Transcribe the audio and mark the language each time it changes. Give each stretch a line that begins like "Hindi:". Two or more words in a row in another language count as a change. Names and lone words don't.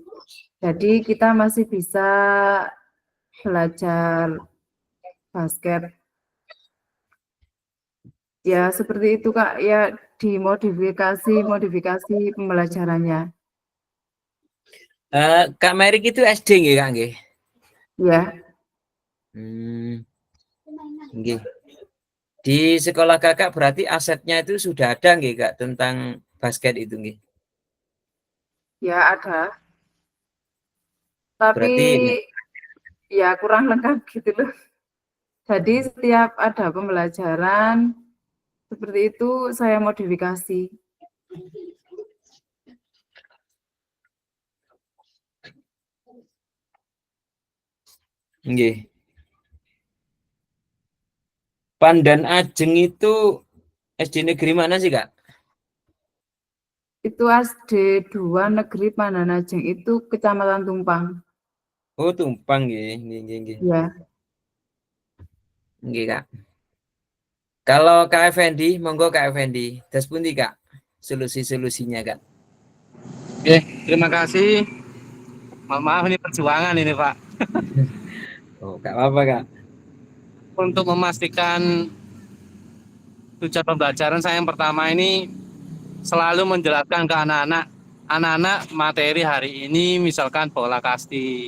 Indonesian: Jadi kita masih bisa belajar basket. Ya, seperti itu Kak, ya modifikasi pembelajarannya. Kak Merik itu SD nggih Kak nggih? Ya, nggih. Di sekolah Kakak berarti asetnya itu sudah ada nggih Kak tentang basket itu nggih? ya ada. Tapi Berarti ya kurang lengkap gitu loh. Jadi setiap ada pembelajaran seperti itu saya modifikasi. nggih. Pandan Ajeng itu SD negeri mana sih Kak? Itu SD 2 Negeri Pandanajeng itu Kecamatan Tumpang. Oh, Tumpang
Javanese: nggih, nggih.
Indonesian: Ya. Nggih Kak. Kalau Kak Effendi, monggo Kak Effendi.
Javanese: Das pundi
Indonesian: Kak? Solusi-solusinya Kak. Oke, terima kasih. Maaf ini perjuangan ini Pak. Oh, Kak apa Kak? Untuk memastikan tujuan pembelajaran saya yang pertama ini selalu menjelaskan ke anak-anak materi hari ini, misalkan bola kasti.